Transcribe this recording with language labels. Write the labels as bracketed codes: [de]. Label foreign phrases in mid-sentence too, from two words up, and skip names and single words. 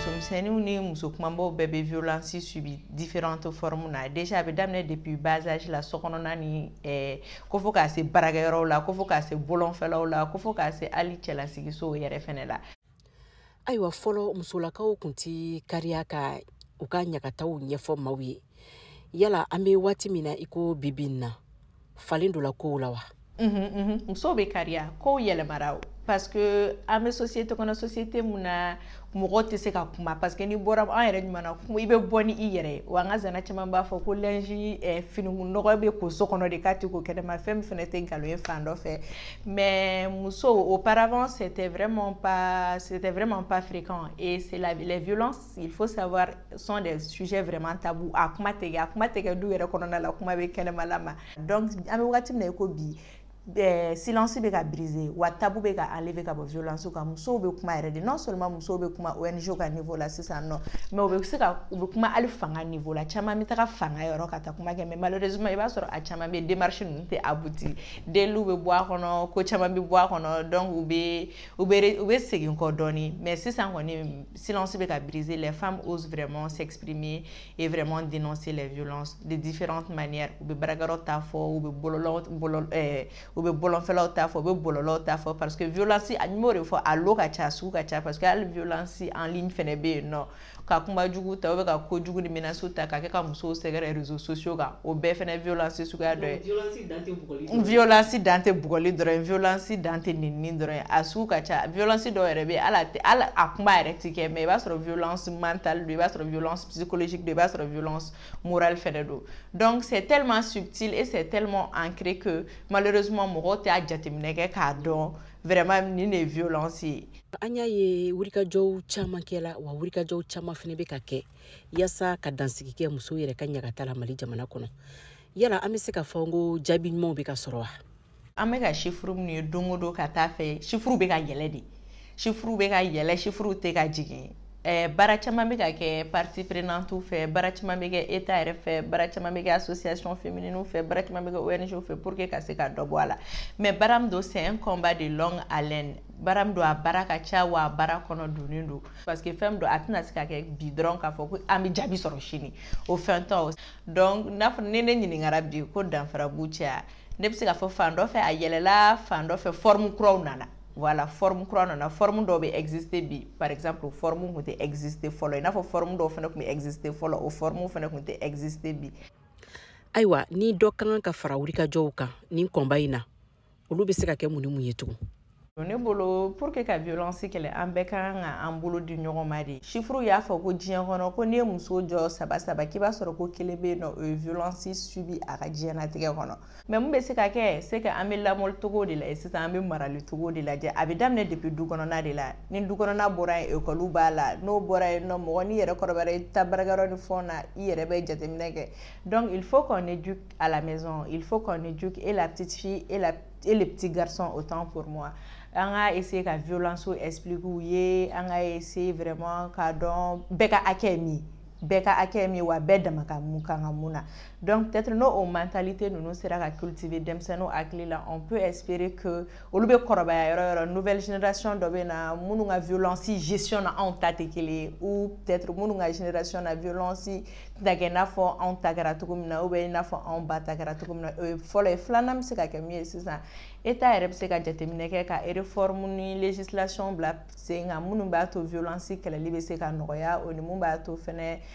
[bm] Musomisɛnninw ni musokumabaw bɛɛ bɛ [fr] violence subi différentes formes [bm] na déjà a bɛ daminɛ [fr] depuis bas âge [bm] la sokɔnɔna ni ko fo k'a se baarakɛyɔrɔw la ko fo k'a se bolonfɛlaw la ko fo k'a se hali cɛlasigisow yɛrɛ fɛnɛ la. Ayiwa fɔlɔ musolakaw kun ti kariya ka u ka ɲagataw ɲɛfɔ maaw ye yala an bɛ waati min na i ko bibi in na falen dɔ la kow la wa? Musow bɛ kariya kow yɛlɛmara [fr] parce que [bm] an bɛ société kɔnɔ société mun na mɔgɔ tɛ se ka kuma [fr] parce que [bm] ni bɔra an yɛrɛ ɲuman na i bɛ bɔ ni i yɛrɛ ye wa an ka zana caman b'a fɔ ko linge finikunɔgɔ bɛ ko so kɔnɔ de k'a tɛ ko kɛnɛma fɛn min fɛnɛ tɛ nkalon ye fan dɔ fɛ mais musow [fr] auparavant c'était vraiment pas fréquent et c'est les violences il faut savoir sont des sujets vraiment tabous [bm] a kuma tɛ kɛ du yɛrɛ kɔnɔna la kuma bɛ kɛnɛmala ma donc an bɛ wagati min na i ko bi silence bɛ ka briser wa tabou bɛ ka enlever ka bɔ violence kan musow bɛ kuma yɛrɛ de [fr] non seulement [bm] musow bɛ kuma ONG ka niveau la sisan nɔ mais u bɛ kuma hali fanga niveau la caman bɛ taga fanga yɔrɔ ka taa kuma kɛ [fr] mais malheureusement [bm] i b'a sɔrɔ a caman bɛ démarche ninnu tɛ aboutir deliw bɛ bɔ a kɔnɔ ko caman bɛ bɔ a kɔnɔ donc u bɛ segin kɔ dɔɔni mais sisan kɔni silence bɛ ka [fr] briser les femmes osent vraiment s'exprimer et vraiment dénoncer les violences de différentes manières [bm] u bɛ baarakɛyɔrɔ ta fɔ u bɛ bolonfɛlaw ta fɔ u bɛ bɔlɔlɔw ta fɔ [fr] parce que violence [bm] a m'o de fɔ a lo ka ca sugu ka ca [fr] parce que [bm] hali [fr] violence en ligne [bm] fɛnɛ bɛ yen nɔ ka kuma jugu ta u bɛ ka ko jugu ni menaces ta ka kɛ ka musow sɛgɛrɛ [fr] réseaux sociaux [bm] kan o bɛɛ fɛnɛ violence suguya dɔ ye violence dan tɛ bugɔli dɔrɔn violence dan tɛ nenini dɔrɔn a sugu ka ca violence dɔw yɛrɛ bɛ hali a kuma yɛrɛ ti kɛ mais i b'a sɔrɔ [fr] violence mentale [bm] don i b'a sɔrɔ [fr] violence psychologique [bm] don i b'a sɔrɔ [fr] violence morale [bm] fɛnɛ don [fr] donc c'est tellement subtil et c'est tellement ancré que malheureusement [bm] mɔgɔw t'a jateminɛ kɛ k'a dɔn vraiment nin de ye violence ye. An y'a ye wulikajɔw caman kɛla wa wulikajɔw caman fɛnɛ bɛ ka kɛ yaasa ka dansigi kɛ musow yɛrɛ ka ɲagata la Mali jamana kɔnɔ yala an bɛ se ka fɔ ko jaabi ɲumanw bɛ ka sɔrɔ wa? An bɛ ka chiffre minnu ye don o don ka taa fɛ chiffre bɛ ka yɛlɛ de chiffre bɛ ka yɛlɛ chiffre tɛ ka jigin baara caman bɛ ka kɛ [fr] partie prenante [bm] fɛ baara caman bɛ kɛ état yɛrɛ fɛ baara caman bɛ kɛ [fr] association féminine [bm] fɛ baara caman bɛ kɛ ONG fɛ [fr] pour que [bm] ka se ka dɔ bɔ a la mais baara min don [fr] c'est un combat de longue haleine [bm] baara min don a baara ka ca wa a baara kɔnɔ donnen don [fr] parce que [bm] fɛn min don a tɛna se ka kɛ bi dɔrɔn k'a fɔ ko an bɛ jaabi sɔrɔ sini o fɛn tɛ donc n'a fɔ ni ne ɲininkara bi ko danfara b'u cɛ ne bɛ se ka fɔ fan dɔ fɛ a yɛlɛla fan dɔ fɛ forme kuraw nana. Voilà, forme kura nana forme dɔw bɛ exister bi [fr] par exemple [bm] forme kun tɛ exister fɔlɔ i n'a fɔ forme dɔw fɛnɛ kun bɛ exister fɔlɔ o forme fɛnɛ kun tɛ exister bi. Ayiwa ni dɔ ka kan ka fara wulikajɔw kan nin kɔnba in na olu bɛ se ka kɛ mun ni mun ye tugun? Ne bolo [fr] pour que [bm] ka violence kɛlɛ an bɛɛ ka kan ka an bolo di ɲɔgɔn ma de chiffre y'a fɔ ko diɲɛ kɔnɔ ko n'i ye muso jɔ saba k'i b'a sɔrɔ ko kelen bɛ yen nɔ o ye violence subi a ka diɲɛnatigɛ kɔnɔ mais mun bɛ se ka kɛ [fr] c'est que [bm] an bɛ lamɔli cogo de la sisan an bɛ marali cogo de lajɛ a bɛ daminɛ depuis du kɔnɔna de la ni du kɔnɔna bɔra yen école b'a la n'o bɔra yen nɔ mɔgɔ n'i yɛrɛ kɔrɔbayara i taa baarakɛyɔrɔ ni fɛnw na i yɛrɛ bɛ jateminɛ kɛ [fr] donc il faut qu'on éduque à la maison il faut qu'on éduque et la petite fille et les petits garçons autant pour moi. [bm] An ka essayer ka violence expliquer u ye an ka essayer vraiment ka dɔn bɛɛ ka hakɛ min bɛɛ ka hakɛ min wa bɛɛ dama ka mun kan ka mun na [fr] donc peut-être [bm] n'o o mentalité ninnu sera ka cultiver denmisɛnninw hakili la [fr] on peut espérer que [bm] olu bɛ kɔrɔbaya yɔrɔ yɔrɔ [fr] nouvelle génération [bm] dɔ bɛ na minnu ka violence gestion na anw ta tɛ kelen ye [fr] ou peut-être [bm] minnu ka génération na violence tɛ kɛ i n'a fɔ anw ta kɛra cogo min na [fr] ou bien [bm] i n'a fɔ anw ba ta kɛra cogo min na o ye fɔlɔ ye filanan bɛ se ka kɛ min ye sisan état yɛrɛ bɛ se ka jateminɛ kɛ ka réforme ni législation bila sen kan minnu b'a to violence kɛlɛli bɛ se ka nɔgɔya o ni mun b'a to fɛnɛ